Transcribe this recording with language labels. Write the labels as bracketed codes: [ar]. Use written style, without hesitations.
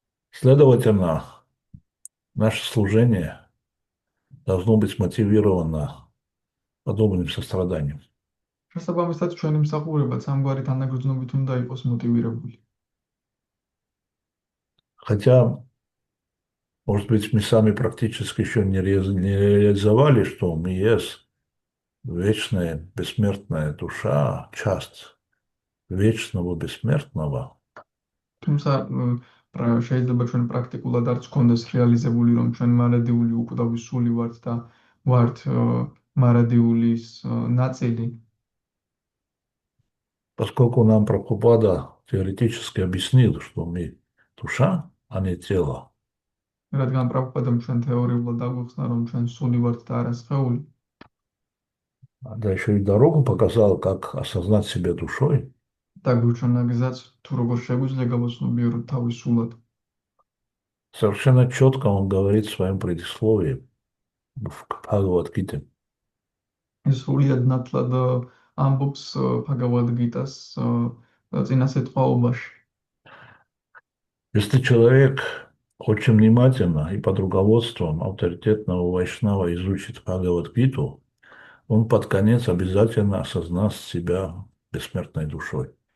[ru] Следовательно, наше служение должно быть мотивировано подобным состраданием. [ka] შესაბამისად, ჩვენი მსახურებაც ამგვარი თანაგრძნობით უნდა იყოს მოტივირებული. [ru] Хотя, может быть, мы сами практически еще не реализовали, что мы есть вечная, бессмертная душа, часть вечного, бессмертного. [ka] თუმცა შეიძლება ჩვენ პრაქტიკულად არც გქონდეს რეალიზებული, რომ ჩვენ მარადიული უკუდავის სული ვართ და ვართ მარადილის ნაწილი. [ru] Поскольку нам Прабхупада теоретически объяснил, что мы душа, а не тело. [ka] რადგან პრაბჰუპადამ ჩვენ თეორიულად აგვიხსნა, რომ ჩვენ სული ვართ და არა სხეული. [ru] Да еще и дорогу показал, как осознать себя душой. [ka] და გვიჩვენა გზაც, თუ როგორ შეგვიძლია გავაცნობიეროთ თავის სულად. [ru] Совершенно четко он говорит в своем предисловии в Бхагавад-гите. [ka] სრულიად ნათლად ამბობს ბჰაგავად-გიტას წინასეტყვაობაში. [ru] Если человек очень внимательно и под руководством авторитетного вайшнава изучит Бхагавад-гиту, он под конец обязательно осознаст себя бессмертной душой.